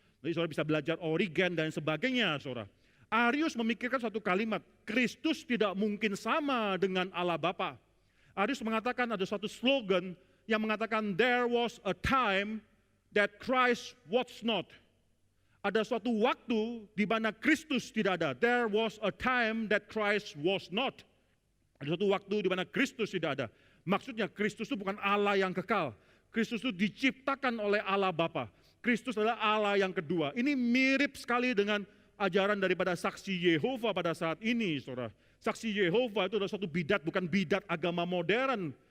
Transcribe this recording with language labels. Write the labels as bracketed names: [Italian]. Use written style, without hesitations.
[Indonesian] Jadi saudara bisa belajar Origen dan sebagainya, saudara. Arius memikirkan satu kalimat, Kristus tidak mungkin sama dengan Allah Bapa. Arius mengatakan ada suatu slogan yang mengatakan, [English] there was a time that Christ was not. [Indonesian] Ada suatu waktu di mana Kristus tidak ada. [English] There was a time that Christ was not. [Indonesian] Ada suatu waktu di mana Kristus tidak ada. Maksudnya Kristus itu bukan Allah yang kekal. Kristus itu diciptakan oleh Allah Bapa. Kristus adalah Allah yang kedua. Ini mirip sekali dengan ajaran daripada saksi Yehova pada saat ini, saudara. Saksi Yehova itu adalah suatu bidat, bukan bidat agama modern.